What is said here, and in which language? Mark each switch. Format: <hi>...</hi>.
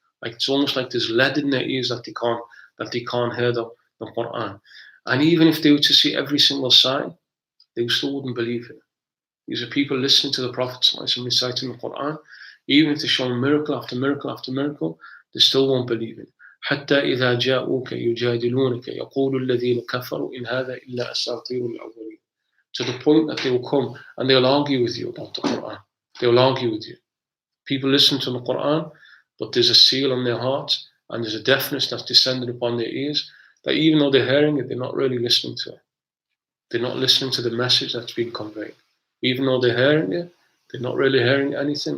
<en>Like it's almost like there's lead in their ears that they can't hear the Quran. And even if they were to see every single sign, they still wouldn't believe it. These are people listening to the Prophet reciting the Quran. Even if they show miracle after miracle after miracle, they still won't believe it.</en> <ar>حتى إذا جاءوك يجادلونك يقول الذين كفروا إن هذا إلا أساطير الأولين.</ar> <en>To the point that they will come and they'll argue with you about the Quran. They'll argue with you. People listen to the Quran, but there's a seal on their heart and there's a deafness that's descended upon their ears, that even though they're hearing it, they're not really listening to it. They're not listening to the message that's being conveyed. Even though they're hearing it, they're not really hearing anything.</en>